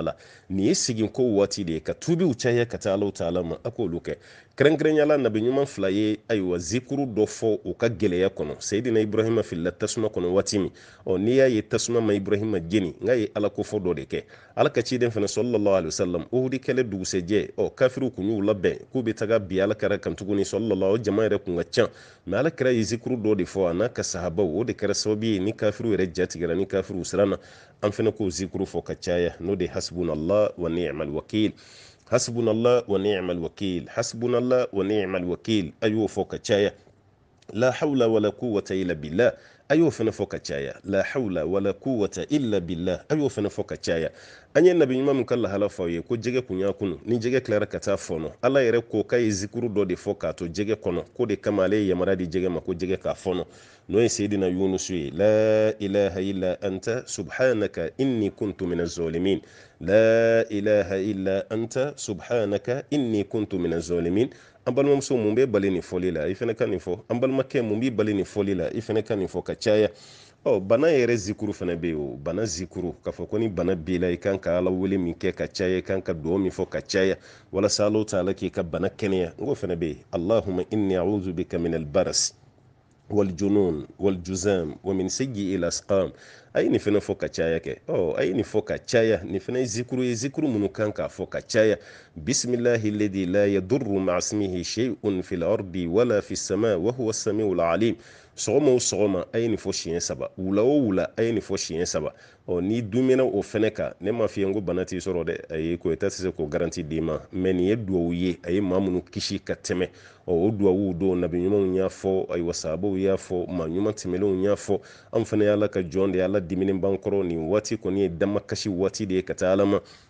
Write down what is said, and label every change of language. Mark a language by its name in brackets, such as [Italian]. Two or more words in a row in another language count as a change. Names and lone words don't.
[Bambara] la nin ye segin ko waati de ye ka tubiw caya ka taa Alahu taala ma a k'olu kɛ kɛrɛnkɛrɛnyala nabi ɲuman fila ye ayiwa zikuru dɔ fɔ u ka gɛlɛya kɔnɔ Seydina Ibrahima filila tasuma kɔnɔ waati min n'i y'a ye tasuma ma Ibrahima jeni n k'a ye ala kofɔ dɔ de kɛ ala ka ciden fana [Arabic] صلى الله عليه وسلم [Bambara] Uhudi kɛlɛ dugusɛjɛ kafiriw kun y'u labɛn k'u bɛ taga bi ala kɛra kan tuguni sallallahu o jama yɛrɛ kun ka ca mɛ ala kɛra ye zikuru dɔ de fɔ a n'a ka sahabaw o de kɛra sababu ye ni kafiriw yɛrɛ jatigɛra ni kafiriw siranna an fana k'o zikuru fɔ ka caya n'o de [Arabic] حسبنا الله ونعم الوكيل حسبنا الله ونعم الوكيل حسبنا الله ونعم الوكيل [Bambara] a y'o fɔ ka caya [Arabic] لا حول ولا قوة إلا بالله [Bambara] a y'o fana fɔ ka caya [Arabic] لا حول ولا قوة إلا بالله [Bambara] a y'o fana fɔ ka caya an ye nabi ɲuman min ka lahala fɔ ye ko jɛgɛ kun y'a kunu ni jɛgɛ tilara ka taa fɔnɔ ala yɛrɛ ko k'a ye zikuru dɔ de fɔ k'a to jɛgɛ kɔnɔ ko de kama ale ye yamara di jɛgɛ ma ko jɛgɛ k'a fɔnɔ n'o ye Seydina Yunus ye [Arabic] لا إله إلا أنت سبحانك إني كنت من الظالمين لا إله إلا أنت سبحانك إني كنت من الظالمين [Bambara] an balimamuso mun bɛ bali nin fɔli la i fana ka nin fɔ an balimakɛ mun bɛ bali nin fɔli la i fana ka nin fɔ ka caya bana yɛrɛ zikuru fana bɛ yen o bana zikuru k'a fɔ ko ni bana b'i la i kan ka ala wele min kɛ ka caya i kan ka dugawu min fɔ ka caya walasa Alahu taala k'i ka bana kɛnɛya n ko fana bɛ yen [Arabic] اللهم إني أعوذ بك من البرص والجنون والجذام ومن سيئ الأسقام [Bambara] a ye nin fana fɔ ka caya kɛ a ye nin fɔ ka caya nin fana ye zikuru minnu kan k'a fɔ ka caya [Arabic] بسم الله الذي لا يضر مع اسمه شيء في الأرض ولا في السماء وهو السميع العليم [Bambara] sɔgɔma o sɔgɔma a ye nin fɔ siɲɛ 3 wula o wula a ye nin fɔ siɲɛ 3 ni dumɛna o fɛnɛ kan ne ma f'i ye n ko bana t'i sɔrɔ dɛ a ye Koyita tɛ se k'o garanti d'i ma mɛ nin ye duwawu ye a ye maa minnu kisi ka tɛmɛ o duwawu don nabi ɲumanw y'a fɔ ayiwa sahabaw y'a fɔ maa ɲuman tɛmɛlenw y'a fɔ an fana ye ala ka jɔn de ye ala diminen b'an kɔrɔ nin waati kɔni ye damakasi waati de ye ka taa ala ma